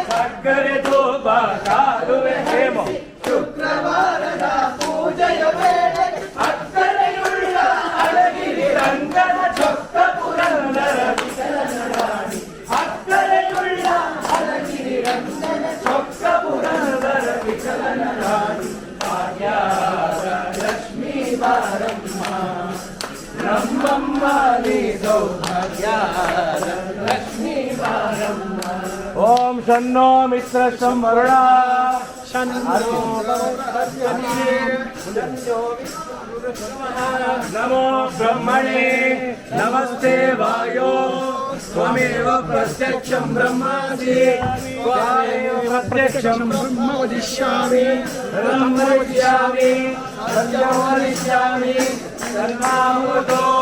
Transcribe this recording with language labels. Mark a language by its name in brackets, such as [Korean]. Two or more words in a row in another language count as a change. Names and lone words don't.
[Kannada] ಸಕ್ಕರೆ ಗೊಬ್ಬರ ಕಾಲುವೆ ಹೇಮ ಶುಕ್ರವಾರದ ಪೂಜೆಯ ವೇಳೆಗೆ ಅಕ್ಕರೆಯುಳ್ಳ ಅಳಗಿರಿ ರಂಗನ ಚೊಕ್ಕ ಪುರಂದರ ವಿಠಲನ ರಾಣಿ ಅಕ್ಕರೆಯುಳ್ಳ ಅಳಗಿರಿ ರಂಗನ ಚೊಕ್ಕ ಪುರಂದರ ವಿಠಲನ ರಾಣಿ ಭಾಗ್ಯದ ಲಕ್ಷ್ಮೀ ಬಾರಮ್ಮ ನಮ್ಮಮ್ಮ ನೀ ಸೌಭಾಗ್ಯದ ಲಕ್ಷ್ಮೀ ಬಾರಮ್ಮ. [Sanskrit] ಓಂ ಶನ್ನೋ ಮಿತ್ರ ಸಂವರುಣ नमो ब्रह्मणे नमस्ते वायो त्वमेव प्रत्यक्षं ब्रह्मासि त्वमेव प्रत्यक्षं ब्रह्म वदिष्यामि ब्रह्म वदिष्यामि सत्यं वदिष्यामि सर्वामृतो